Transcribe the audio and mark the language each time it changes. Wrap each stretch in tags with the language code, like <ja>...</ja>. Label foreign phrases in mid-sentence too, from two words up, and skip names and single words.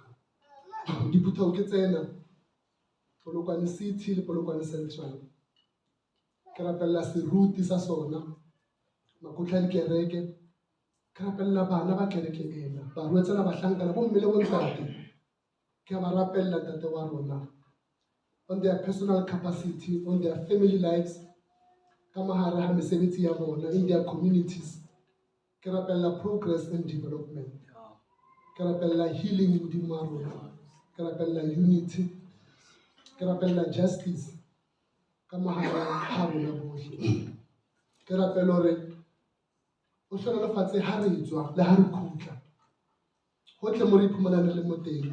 <st>Diphuthao ke tsena, Polokwane City le Polokwane Central. Ke rapella seruti sa sona, makgotla a dikereke, ke rapella bana ba kereke ena, barwetsana bahlankana bo mme le bo ntate. Ke a ba rapella ntate wa rona</st> <en>on their personal capacity, on their family lives,</en> <st>ka mahare ha mesebetsi ya bona,</st> <en>in their communities.</en> <st>Ke rapella</st> <en>progress and development.</en> <st>Ke rapella healing modimo wa rona. Ke rapella unity. Ke rapella justice ka mahare ha rona bohle. Ke rapella hore o hlonolofatse ha re tswa le ha re kgutla. Hotle mo re iphumanang le mo teng.</st>